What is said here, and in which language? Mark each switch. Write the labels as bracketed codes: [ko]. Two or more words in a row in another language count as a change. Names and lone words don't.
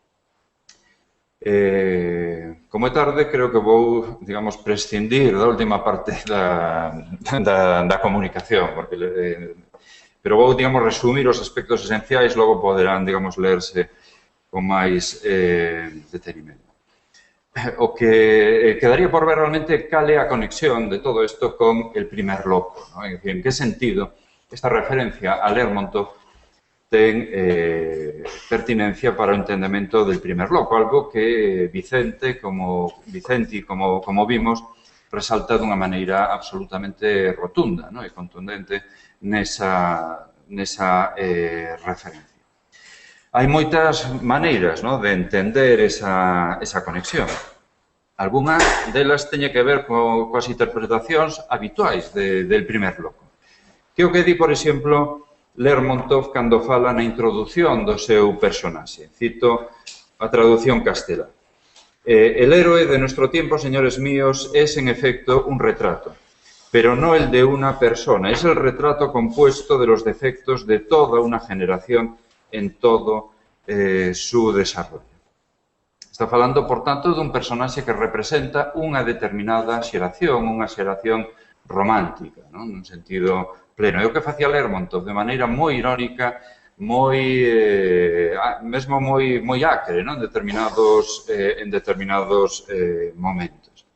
[gl] Como é tarde, creo que vou, digamos, prescindir da última parte da comunicación, pero vou, digamos, resumir os aspectos esenciais, logo poderán, digamos, lerse con máis detenimento. O que quedaría por ver realmente cal é a conexión de todo isto [es] con el primer loco, [gl] ¿no? [es] Es decir, [gl] en que sentido esta referencia a Lermontov ten pertinencia para o entendemento [es] del primer loco, [gl] algo que Vicente, como vimos, resalta dunha maneira absolutamente rotunda, ¿no? E contundente nesa referencia. Hai moitas maneiras, ¿no?, de entender esa conexión. Algúna delas teñe que ver coas interpretacións habituais [es] del primer loco. [gl] Que o que di, por exemplo, Lermontov cando fala na introdución do seu personaxe. Cito a traducción castelá. [es] El héroe de nuestro tiempo, señores míos, es en efecto un retrato, pero no el de una persona. Es el retrato compuesto de los defectos de toda una generación en todo su desarrollo. [gl] Está falando, por tanto, dun personaxe que representa unha determinada xeración, unha xeración romántica, ¿no?, nun sentido pleno. É o que facía Lermontov de maneira moi irónica, mesmo moi acre, ¿no?, en determinados momentos.